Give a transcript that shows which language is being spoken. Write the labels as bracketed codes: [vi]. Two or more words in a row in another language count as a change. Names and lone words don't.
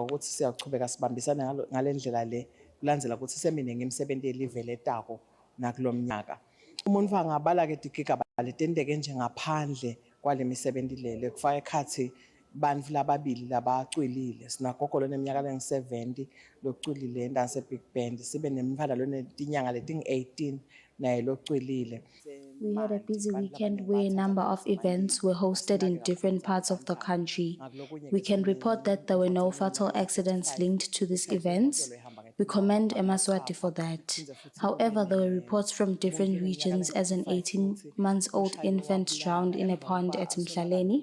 [ss] ukuthi siyachubeka sibambisana ngalendlela le kulandzela ukuthi seminingi imisebenzi yelive letako nakulomnyaka umuntu angabala ke digigaba letendeke nje ngaphandle kwalemisebenzi lele kufaka ekhathi bantfu lababili labacwilile sinagogo loneminyaka lengu70 locwilile endanse Big Band sibe nemfana lonetinyanga leting18 naye locwilile. [en] We had a busy weekend where a number of events were hosted in different parts of the country. We can report that there were no fatal accidents linked to these events. We commend Eswatini for that. However, there were reports from different regions as an 18-month-old infant drowned in a pond at Mhlaleni.